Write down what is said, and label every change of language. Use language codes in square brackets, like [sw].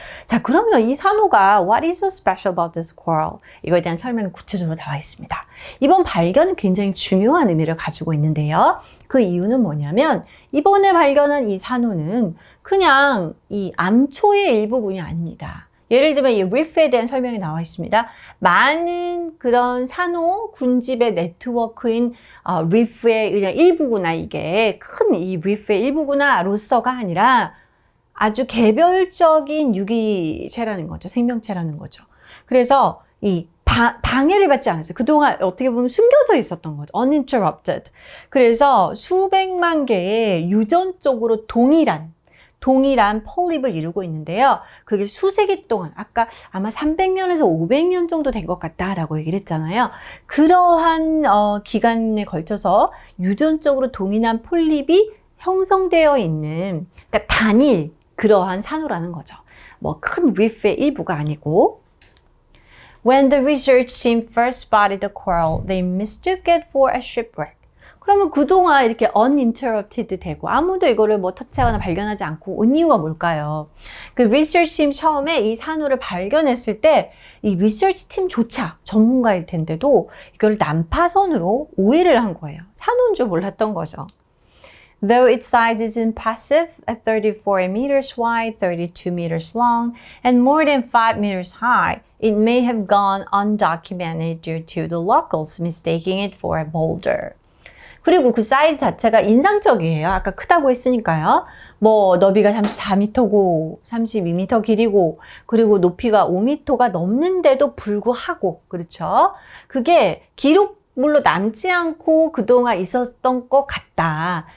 [ko] 자, 그러면 이 산호가 [en] What is so special about this coral? [ko] 이거에 대한 설명이 구체적으로 나와 있습니다. 이번 발견은 굉장히 중요한 의미를 가지고 있는데요. 그 이유는 뭐냐면 이번에 발견한 이 산호는 그냥 이 암초의 일부분이 아닙니다. 예를 들면 이 리프에 대한 설명이 나와 있습니다. 많은 그런 산호 군집의 네트워크인 리프의 그냥 일부구나, 이게 큰 이 리프의 일부구나로서가 아니라 아주 개별적인 유기체라는 거죠. 생명체라는 거죠. 그래서 이 방해를 받지 않았어요. 그동안 어떻게 보면 숨겨져 있었던 거죠. [en] uninterrupted. [ko] 그래서 수백만 개의 유전적으로 동일한 폴립을 이루고 있는데요. 그게 수세기 동안, 아까 아마 300년에서 500년 정도 된 것 같다라고 얘기를 했잖아요. 그러한 기간에 걸쳐서 유전적으로 동일한 폴립이 형성되어 있는, 그러니까 단일 그러한 산호라는 거죠. 뭐 큰 리프의 일부가 아니고. [en] When the research team first spotted the coral, they mistook it for a shipwreck. [ko] 그러면 그동안 이렇게 uninterrupted 되고 아무도 이거를 뭐 터치하거나 발견하지 않고 온 이유가 뭘까요? 그 리서치 팀 처음에 이 산호를 발견했을 때 이 리서치 팀조차 전문가일 텐데도 이걸 난파선으로 오해를 한 거예요. 산호인 줄 몰랐던 거죠. [en] Though its size is impressive at 34 meters wide, 32 meters long, and more than 5 meters high, it may have gone undocumented due to the locals mistaking it for a boulder. [ko] 그리고 그 사이즈 자체가 인상적이에요. 아까 크다고 했으니까요. 뭐 너비가 34m고 32m 길이고 그리고 높이가 5m가 넘는데도 불구하고, 그렇죠? 그게 기록물로 남지 않고 그동안 있었던 것 같다.